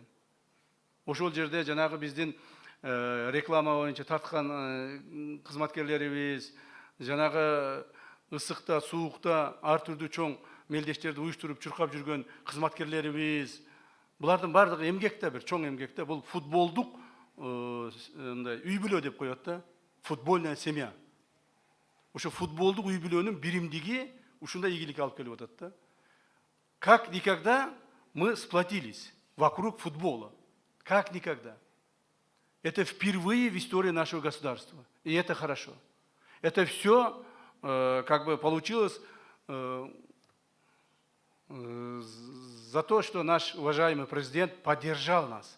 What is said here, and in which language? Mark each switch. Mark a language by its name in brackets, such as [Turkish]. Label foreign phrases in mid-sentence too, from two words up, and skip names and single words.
[Kyrgyz] Ошол жерде жанагы биздин реклама боюнча тарткан кызматкерлерибиз, жанагы ысыкта, суукта ар түрдүү чоң мелдештерди уюштуруп чуркап жүргөн кызматкерлерибиз, булардын бардыгы эмгекте, бир чоң эмгекте. Бул футболдук мындай үй бүлө деп коет да, [Russian] футбольная семья. [Kyrgyz] Ошо футболдук үй бүлөнүн биримдиги ушундай ийгилик алып келип атат да. [Russian] Как никогда мы сплотились вокруг футбола. Как никогда. Это впервые в истории нашего государства. И это хорошо. Это все как бы получилось за то, что наш уважаемый президент поддержал нас.